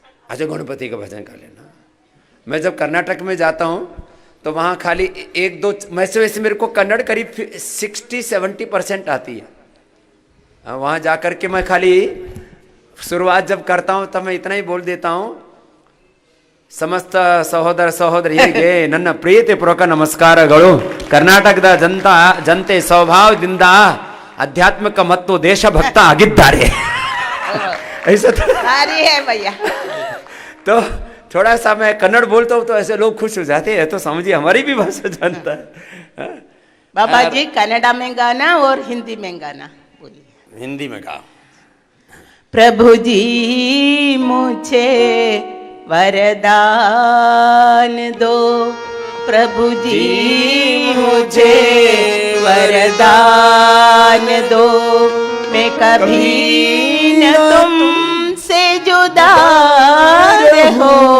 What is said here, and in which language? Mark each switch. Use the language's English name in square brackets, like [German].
[Hindi] अच्छा, गणपति का भजन गा लेना। मैं जब कर्नाटक में जाता हूँ तो वहाँ खाली एक दो, वैसे मेरे को कन्नड़ करीब 60-70% आती है। वहाँ जा कर के मैं खाली शुरुआत जब करता हूँ तब मैं इतना ही बोल देता हूँ, [Kannada] ಸಮಸ್ತ ಸಹೋದರ ಸಹೋದರಿಯರಿಗೆ ನನ್ನ ಪ್ರೀತಿಪೂರ್ವಕ ನಮಸ್ಕಾರಗಳು. ಕರ್ನಾಟಕದ ಜನತೆ ಸ್ವಭಾವದಿಂದ ಆಧ್ಯಾತ್ಮಿಕ ಮತ್ತು ದೇಶಭಕ್ತ ಆಗಿದ್ದಾರೆ. [Hindi] ऐसा है भैया। तो थोड़ा सा मैं कन्नड़ बोलता हूँ तो ऐसे लोग खुश हो जाते हैं, तो समझिए हमारी भी भाषा जानता है। बाबा जी कन्नड़ा में गाना और हिंदी में गाना बोलिए। हिंदी में गाओ। प्रभु जी मुझे वरदान दो, प्रभु जी मुझे वरदान दो, मैं कभी न तुमसे जुदा रहो,